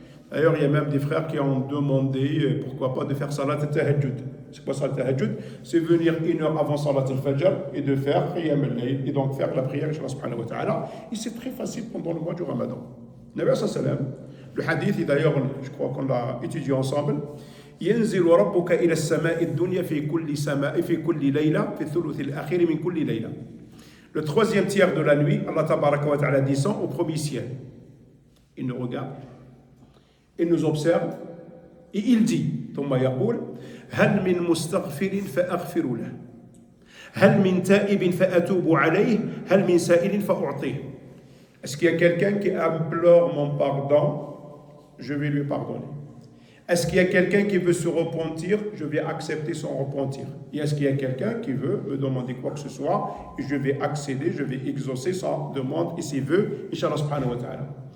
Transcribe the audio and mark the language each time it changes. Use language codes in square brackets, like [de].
[fr] D'ailleurs, il y a même des frères qui ont demandé, pourquoi pas, de faire Salat al-Tahajjud. C'est quoi Salat al-Tahajjud? C'est venir 1 heure avant Salat al-Fajr et de faire Qiyam al-Layl, et donc faire la prière, Inch'Allah subhanahu wa ta'ala. Et c'est très facile pendant le mois du Ramadan. Nabi sallam, le hadith, et d'ailleurs, je crois qu'on l'a étudié ensemble. [ar] ينزل ربك إلى السماء الدنيا في كل سماء في كل ليلة في الثلث الأخير من كل ليلة. [fr] Le troisième tiers de la nuit, Allah tabaraka wa ta'ala descend au premier ciel. Il nous regarde, il nous observe, et il dit, [ar] ثم يقول هل من مستغفر فأغفر له هل من تائب فأتوب عليه هل من سائل فأعطيه. [fr] Est-ce qu'il y a quelqu'un qui implore mon pardon? Je vais lui pardonner. Est-ce qu'il y a quelqu'un qui veut se repentir? Je vais accepter son repentir. Et est-ce qu'il y a quelqu'un qui veut me demander quoi que ce soit? Et je vais accéder, je vais exaucer sa demande et ses vœux, Inch'Allah subhanahu wa ta'ala.